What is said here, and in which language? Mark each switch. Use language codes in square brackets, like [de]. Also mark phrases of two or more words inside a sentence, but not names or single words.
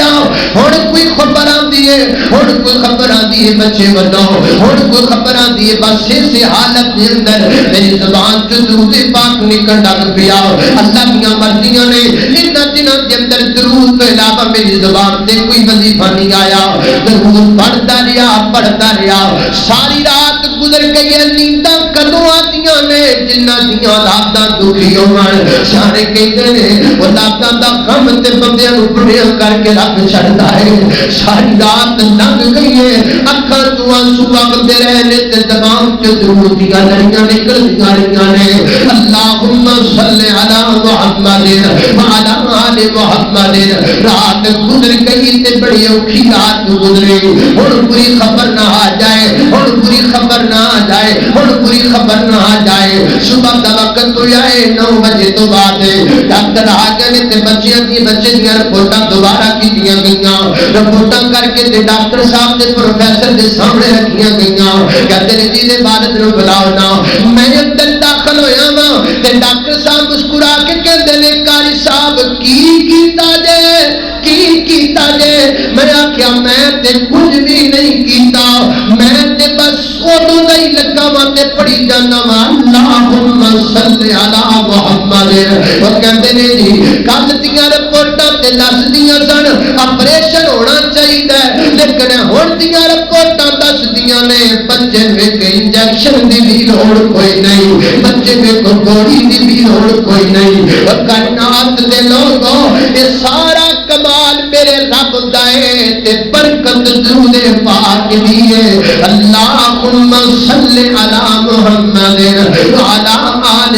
[ur] ہوں کوئی خبر آتی ہے، ہوں کوئی خبر آتی ہے بچے بنو، ہوں کوئی خبر آتی ہے بس اسی حالت کے اندر [pa] میری زبان چ درود پاک نکل لگ پیا. [ur] اللہ کی مرضیاں نے ان دنوں کے اندر درود کے علاوہ میری زبان سے کوئی وظیفہ نہیں آیا. درود پڑھتا رہا ساری رات گزر گئی ہے. [pa] نینداں کدوں آتیاں نے جنہ دیاں اولاداں دکھی ہون. سارے کہتے ہیں اولاداں دا غم تے بندیاں نوں بڑھیا کر کے رکھ چھڑدا ہے. ساری رات لنگ گئی ہے، اکھاں چوں آنسو وگدے رہے نے تے زبان چ درود دیاں لڑیاں نکلدیاں رہیاں نے. [ar] اللہم صلی علی محمد وعلی آل محمد. [pa] رات گزر گئی تے بڑی اوکھی رات گزری. ہن پوری خبر نہ آ جائے، ہن پوری خبر نہ آ جائے، ہن پوری خبر نہ آ جائے. صبح دا وقت تو آئے 9 بجے تو بعد ڈاکٹر آ گئے تے بچیاں دی بچے دیاں رپورٹاں دوبارہ کیتیاں گئیاں. رپورٹاں کر کے تے ڈاکٹر صاحب تے پروفیسر دے سامنے رکھیاں گئیاں. کہتے نے جی دے والد نوں بلاؤ نا. میں اندر داخل ہویا وا تے ڈاکٹر صاحب مسکرا کے کہندے نے قاری صاحب کی کیتا جے. میں آخیا میں تے کچھ بھی نہیں کیتا، میں تے بس اودوں دا ہی لگا وا تے پڑھی جانا وا [ar] اللہم صلی علی محمد. [pa] وہ کہندے نے جی کل دیاں رپورٹاں تے دس دیاں سن آپریشن ہونا چاہیے لیکن ہن دیاں لگیاں نے بچے میں انجیکشن دی بھی لوڑ کوئی نہیں بچے میں گولی دی بھی لوڑ کوئی نہیں اور کائنات دے لوگوں یہ سارا کمال میرے رب دا ہے تے برکت درود [ar] پاک دی ہے اللہم صلی علی محمد وعلی آل